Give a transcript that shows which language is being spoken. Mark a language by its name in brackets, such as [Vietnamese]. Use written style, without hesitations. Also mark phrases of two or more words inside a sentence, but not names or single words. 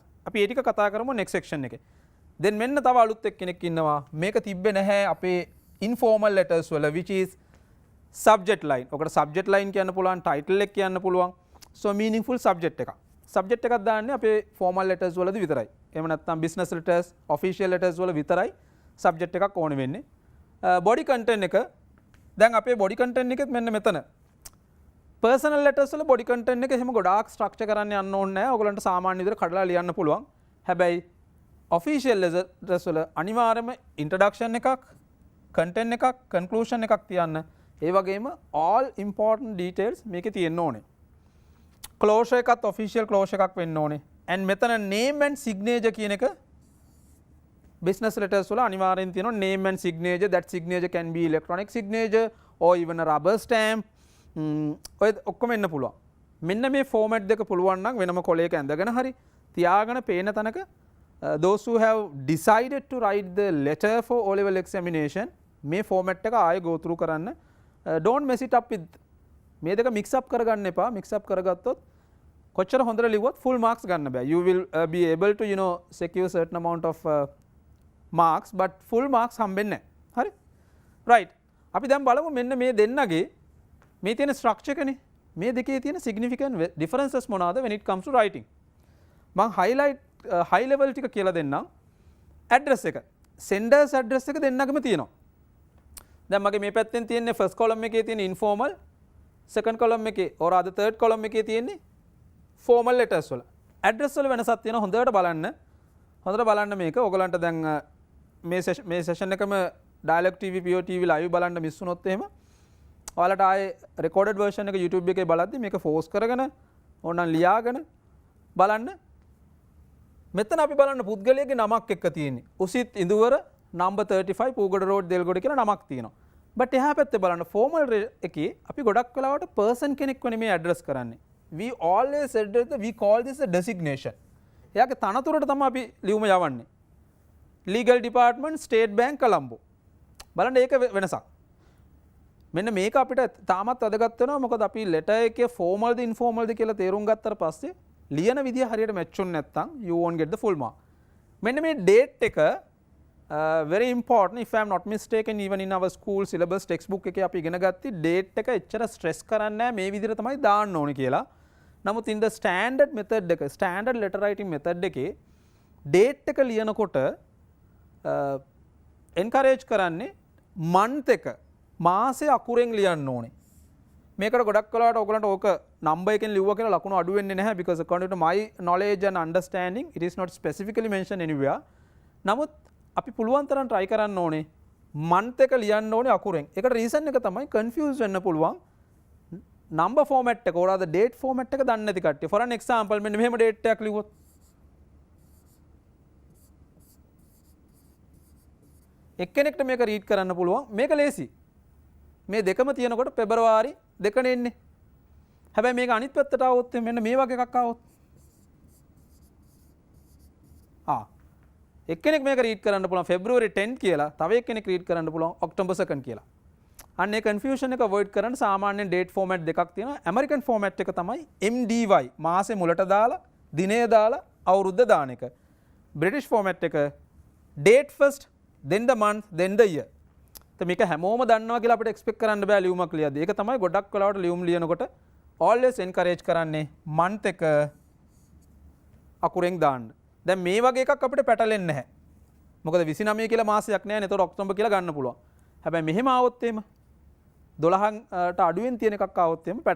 [Sinhala] අපි ඒ ටික කතා කරමු [English] next section [Sinhala] එකේ. then මෙන්න තව අලුත් එක්කෙනෙක් ඉන්නවා. මේක තිබ්බේ නැහැ අපේ [English] informal letters [Sinhala] වල [English] which is subject line. [Sinhala] ඔකට [English] subject line [Sinhala] කියන්න පුළුවන්, title එක කියන්න පුළුවන්. [English] so meaningful subject [Sinhala] එකක්. subject එකක් දාන්නේ අපේ [English] formal letters [Sinhala] වලදී විතරයි. එහෙම නැත්නම් [English] business letters, official letters [Sinhala] වල විතරයි subject එකක් ඕන වෙන්නේ. [English] body content [Sinhala] එක දැන් අපේ [English] body content [Sinhala] එකෙත් මෙන්න මෙතන. [English] personal letters [Sinhala] වල [English] body content [Sinhala] එක එහෙම ගොඩාක් structure කරන්න යන්න ඕනේ නැහැ. ඔයගලන්ට සාමාන්‍ය විදිහට කඩලා ලියන්න පුළුවන්. හැබැයි [English] official letters [Sinhala] වල අනිවාර්යයෙන්ම introduction එකක්, content එකක්, conclusion එකක් තියන්න. ඒ වගේම [English] all important details [Sinhala] මේකේ තියෙන්න ඕනේ. closure එකත් [English] official closure [Sinhala] එකක් වෙන්න ඕනේ. and මෙතන [English] name and signature [Sinhala] කියන එක [English] business letters [Sinhala] වල අනිවාර්යෙන් තියෙනවා [English] name and signature. that signature can be electronic signature or even a rubber stamp. [Sinhala] ඔය ඔක්කොම එන්න පුළුවන්. මෙන්න මේ format දෙක පුළුවන් නම් වෙනම කොලයක ඇඳගෙන හරි තියාගෙන පේන තැනක [English] those who have decided to write the letter for O level examination [Sinhala] මේ format එක ආයෙ [English] go through [Sinhala] කරන්න. [English] don't mess it up with [Sinhala] මේ දෙක [English] mix up [Sinhala] කරගන්න එපා. [English] mix up [Sinhala] කරගත්තොත් කොච්චර හොඳට ලිව්වත් [English] full marks [Sinhala] ගන්න බෑ. [English] you will be able to secure certain amount of marks but full marks [Sinhala] හම්බෙන්නේ නැහැ. [English] හරි? right. [Sinhala] අපි දැන් බලමු මෙන්න මේ දෙන්නගේ මේ තියෙන structure එකනේ. මේ දෙකේ තියෙන [English] significant differences [Sinhala] මොනවාද [English] when it comes to writing. [Sinhala] මම [English] highlight high level [Sinhala] ටික කියලා දෙන්නම්. address එක. [English] sender's address [Sinhala] එක දෙන්නගෙම තියෙනවා. දැන් මගේ මේ පැත්තෙන් තියෙන්නේ [English] first column [Sinhala] එකේ තියෙන informal, [English] second column [Sinhala] එකේ [English] or other third column [Sinhala] එකේ තියෙන්නේ formal letters වල. address වල වෙනසක් තියෙනවා. හොඳට බලන්න. හොඳට බලන්න මේක. ඔයගලන්ට දැන් මේ session එකම Dialog TV PO TV live බලන්න මිස් වුණොත් එහෙම ඔයාලට ආයේ [English] recorded version [Sinhala] එක YouTube එකේ බලද්දි මේක force කරගෙන ඕනනම් ලියාගෙන බලන්න. මෙතන අපි බලන්න පුද්ගලයාගේ නමක් එක්ක තියෙන්නේ. උසිත් ඉඳුවර number 35 පූගොඩ road දෙල්ගොඩ කියලා නමක් තියෙනවා. but එහා පැත්තේ බලන්න formal එකේ අපි ගොඩක් වෙලාවට person කෙනෙක්ව නෙමෙයි address කරන්නේ. [English] we always said that we call this a designation. [Sinhala] එයාගේ තනතුරට තමයි අපි ලියුම යවන්නේ. [English] legal department, state bank, Colombo. [Sinhala] බලන්න ඒක වෙනසක්. මෙන්න මේක අපිට තාමත් වැදගත් වෙනවා. මොකද අපි letter එකේ formal ද informal ද කියලා තේරුම් ගත්තට පස්සේ ලියන විදිය හරියට match වුනේ නැත්නම් [English] you won't get the full mark. [Sinhala] මෙන්න මේ date එක [English] very important if I am not mistaken even in our school syllabus textbook [Sinhala] එකේ අපි ඉගෙන ගත්තී date එක එච්චර stress කරන්නේ නැහැ මේ විදිහට තමයි දාන්න ඕනේ කියලා. නමුත් [English] in the standard method [Sinhala] එක [English] standard letter writing method [Sinhala] එකේ date එක ලියනකොට encourage කරන්නේ month එක මාසෙ අකුරෙන් ලියන්න ඕනේ. මේකට ගොඩක් වෙලාවට ඔයගලන්ට ඕක number එකෙන් ලිව්වා කියලා ලකුණු අඩු වෙන්නේ නැහැ [English] because according to my knowledge and understanding it is not specifically mentioned anywhere. [Sinhala] නමුත් අපි පුළුවන් තරම් try කරන්න ඕනේ month එක ලියන්න ඕනේ අකුරෙන්. ඒකට reason එක තමයි confuse වෙන්න පුළුවන් [English] number format [Sinhala] එක [English] or the date format [Sinhala] එක දන්නේ නැති කට්ටිය. [English] for an example [Sinhala] මෙන්න මෙහෙම date එකක් ලිව්වොත් එක්කෙනෙක්ට මේක read කරන්න පුළුවන්. මේක ලේසි. මේ දෙකම තියෙනකොට පෙබරවාරි 2 එන්නේ. හැබැයි මේක අනිත් පැත්තට આવොත් මෙන්න මේ වගේ එකක් આવොත් එක්කෙනෙක් මේක රීඩ් කරන්න පුළුවන් February 10 කියලා, තව එක්කෙනෙක් රීඩ් කරන්න පුළුවන් October 2 කියලා. අන්න ඒ කන්ෆියුෂන් එක අවොයිඩ් කරන්න සාමාන්‍යයෙන් [English] date format [Sinhala] දෙකක් තියෙනවා. [English] American format [Sinhala] එක තමයි MDY මාසේ මුලට දාලා, දිනය දාලා, අවුරුද්ද දාන එක. [English] British format එක date first, then the month, then the year. [Sinhala] මේක හැමෝම දන්නවා කියලා අපිට එක්ස්පෙක්ට් කරන්න බෑ ලියුමක් ලියද්දී. ඒක තමයි ගොඩක් වෙලාවට ලියුම් ලියනකොට [English] always encourage [Sinhala] කරන්නේ month එක අකුරෙන් දාන්න. දැන් මේ වගේ එකක් අපිට පැටලෙන්නේ නැහැ. මොකද 29 කියලා මාසයක් නැහැ නේ. ඒතකොට ඔක්තෝබර් කියලා ගන්න පුළුවන්. හැබැයි මෙහෙම ආවොත් එහෙම 12ට අඩුවෙන් තියෙන එකක් ආවොත් එහෙම පැටලෙනවා.